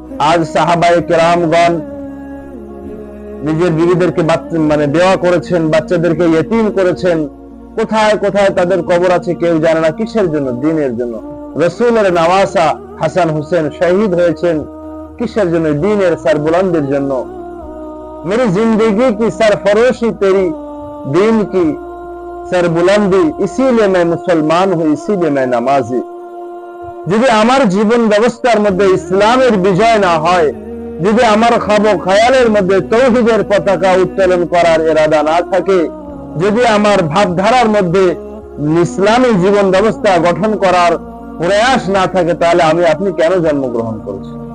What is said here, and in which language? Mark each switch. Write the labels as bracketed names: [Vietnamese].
[Bangla] আজ সাহাবায়ে কেরামগণ নিজের বিবিদেরকে বেওয়া করেছেন, বাচ্চাদেরকে ইয়েতিম করেছেন। কোথায় কোথায় তাদের কবর আছে কেউ জানে না। কিসের জন্য? দ্বীনের জন্য। রাসূলের নওয়াসা হাসান হুসেন শহীদ হয়েছেন কিসের জন্য? দ্বীনের সরবুলন্দির জন্য। [Hindi] मेरी जिंदगी की सरफरोशी तेरी दीन की सरबुलंदी, इसीलिए मैं मुसलमान हूँ, इसीलिए मैं नमाजी। [Bangla] যদি আমার জীবন ব্যবস্থার মধ্যে ইসলামের বিজয় না হয়, যদি আমার খায়ালের মধ্যে তৌহিদের পতাকা উত্তোলন করার ইরাদা না থাকে, যদি আমার ভাবধারার মধ্যে ইসলামী জীবন ব্যবস্থা গঠন করার প্রয়াস না থাকে, তাহলে আমি আপনি কেন জন্মগ্রহণ করেছি?